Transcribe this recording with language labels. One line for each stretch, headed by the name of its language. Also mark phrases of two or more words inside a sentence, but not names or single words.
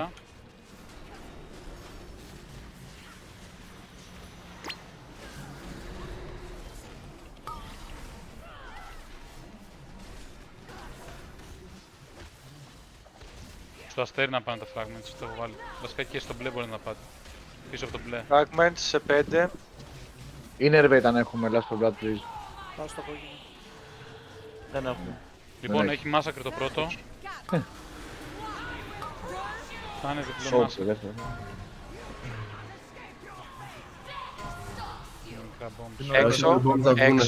Greek: μέσα. Στο αστέρι να πάνε τα fragments, το έχω βάλει. Βασικά και στο μπλε μπορεί να πάτε. Πίσω από το μπλε. Fragment σε 5.
English: Innervate
Greek: αν έχουμε
English: last for blood please.
Greek: Πάω στο κόκκινο. Δεν έχουμε. Λοιπόν, Ναι. έχει massacre το πρώτο. Κάνε διπλό Σοκ massacre. σε δεύτερο. Μικρά bombs. Όχι, Έξω. δεν μπορούν να βγουν Έξω.